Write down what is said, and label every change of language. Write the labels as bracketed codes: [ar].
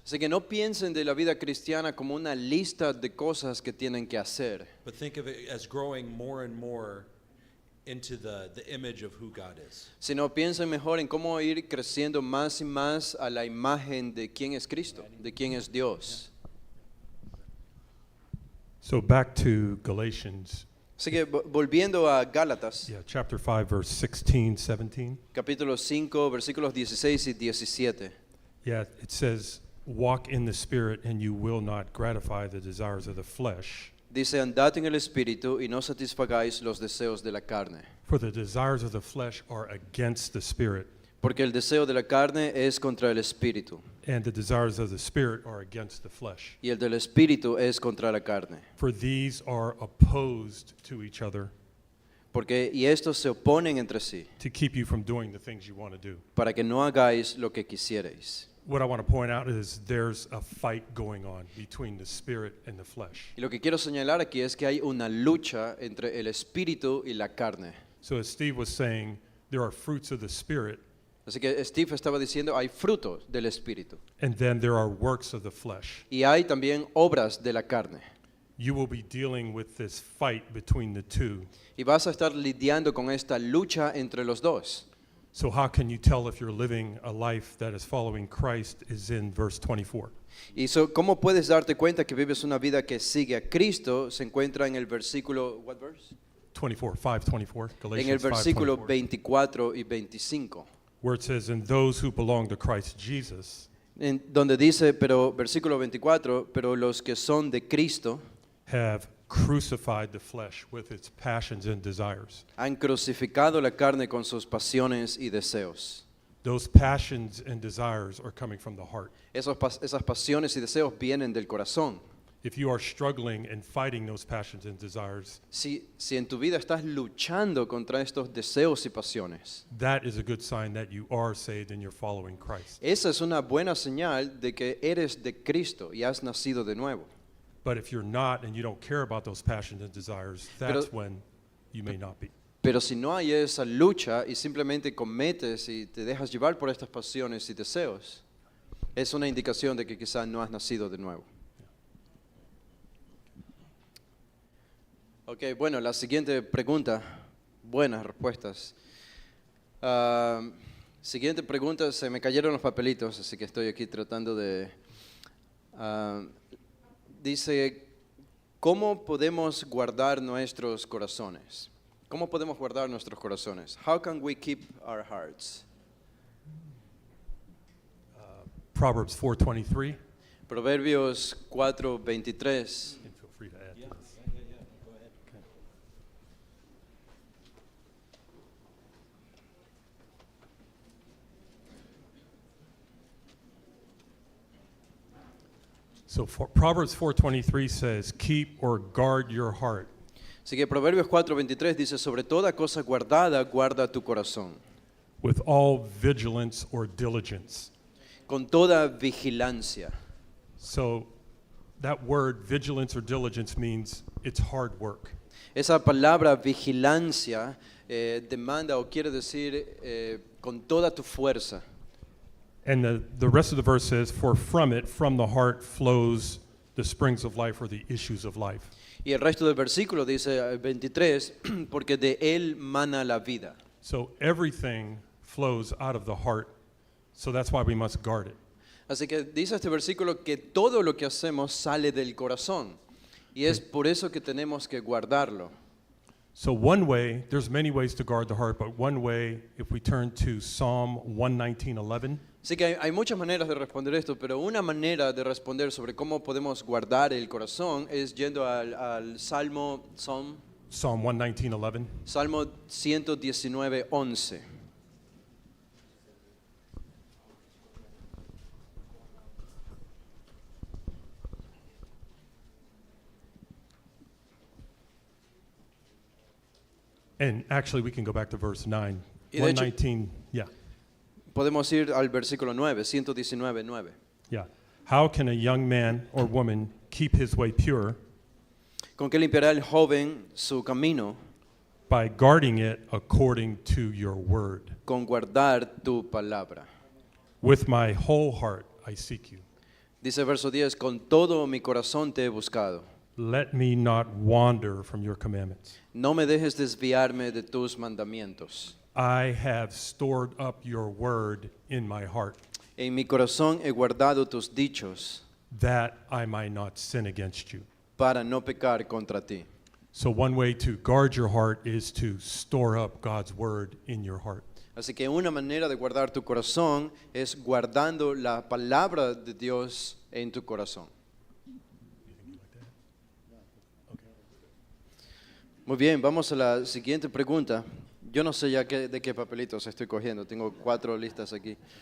[es] Así que no piensen de la vida cristiana como una lista de cosas que tienen que hacer, [en] but think of it as growing more and more into the image of who God is. [es] sino piensen mejor en cómo ir creciendo más y más a la imagen de quién es Cristo, de quién es Dios. [en] So back to Galatians, [es] Así que volviendo a Gálatas, [en] chapter 5, verse 16, 17. [es] capítulo 5, versículos 16 y 17. [en] It says, walk in the Spirit and you will not gratify the desires of the flesh. [es] Dice, andad en el Espíritu y no satisfagáis los deseos de la carne. [en] For the desires of the flesh are against the Spirit, [es] Porque el deseo de la carne es contra el Espíritu, [en] and the desires of the Spirit are against the flesh. [es] y el del Espíritu es contra la carne. [en] For these are opposed to each other [es] Y estos se oponen entre sí, [en] to keep you from doing the things you want to do. [es] para que no hagáis lo que quisierais. [en] What I want to point out is there's a fight going on between the Spirit and the flesh. [es] Y lo que quiero señalar aquí es que hay una lucha entre el Espíritu y la carne. [en] So as Steve was saying, there are fruits of the Spirit, [es] Así que Steve estaba diciendo, hay frutos del Espíritu [en] and then there are works of the flesh. [es] y hay también obras de la carne. [en] You will be dealing with this fight between the two. [es] Y vas a estar lidiando con esta lucha entre los dos. [en] So how can you tell if you're living a life that is following Christ is in verse 24. [es] Y ¿cómo puedes darte cuenta que vives una vida que sigue a Cristo? Se encuentra en el versículo, [en] what verse? 24, 5:24, [es] En el [en] Galatians [es] versículo 5:24, 24 y 25, [en] where it says, "And those who belong to Christ Jesus [es] donde dice, pero versículo 24, pero los que son de Cristo [en] have crucified the flesh with its passions and desires." [es] han crucificado la carne con sus pasiones y deseos. [en] Those passions and desires are coming from the heart. [es] Esas pasiones y deseos vienen del corazón. [en] If you are struggling and fighting those passions and desires, [es] Si en tu vida estás luchando contra estos deseos y pasiones, [en] that is a good sign that you are saved and you're following Christ. [es] esa es una buena señal de que eres de Cristo y has nacido de nuevo. [en] But if you're not and you don't care about those passions and desires, that's when you may not be. [es] Pero si no hay esa lucha y simplemente cometes y te dejas llevar por estas pasiones y deseos, es una indicación de que quizás no has nacido de nuevo. Ok, bueno, la siguiente pregunta, buenas respuestas. Ah, siguiente pregunta, se me cayeron los papelitos, así que estoy aquí tratando de... ah, dice, ¿cómo podemos guardar nuestros corazones? ¿Cómo podemos guardar nuestros corazones? [en] How can we keep our hearts? Proverbs 4:23. [es] Proverbios 4:23. [en] And feel free to add to this. Go ahead. So Proverbs 4:23 says, "Keep or guard your heart [es] Así que Proverbios 4:23 dice, sobre toda cosa guardada, guarda tu corazón, [en] with all vigilance or diligence." [es] con toda vigilancia. [en] So that word vigilance or diligence means it's hard work. [es] Esa palabra vigilancia demanda o quiere decir con toda tu fuerza. [en] And the rest of the verse says, "For from it, from the heart, flows the springs of life or the issues of life." [es] Y el resto del versículo dice 23, porque de él mana la vida. [en] So everything flows out of the heart. So that's why we must guard it. [es] Así que dice este versículo que todo lo que hacemos sale del corazón. Y es por eso que tenemos que guardarlo. [en] So one way, there's many ways to guard the heart, but one way, if we turn to Psalm 119:11, [es] Así que hay muchas maneras de responder esto, pero una manera de responder sobre cómo podemos guardar el corazón es yendo al Salmo 119:11. Salmo 119:11. [en] And actually, we can go back to verse 9. [es] Y de hecho- [en] 119, yeah, [es] Podemos ir al versículo 9, 119:9. [en] yeah. How can a young man or woman keep his way pure? [es] ¿Con qué limpiará el joven su camino? [en] By guarding it according to your word. [es] Con guardar tu palabra. [en] With my whole heart I seek you. [es] Dice el verso 10, con todo mi corazón te he buscado. [en] Let me not wander from your commandments. [es] No me dejes desviarme de tus mandamientos. [en] I have stored up your word in my heart, [es] En mi corazón he guardado tus dichos [en] that I might not sin against you. [es] para no pecar contra ti. [en] So one way to guard your heart is to store up God's word in your heart. [es] Así que una manera de guardar tu corazón es guardando la palabra de Dios en tu corazón. Muy bien, vamos a la siguiente pregunta. Yo no sé ya de qué papelitos estoy cogiendo, tengo 4 listas aquí.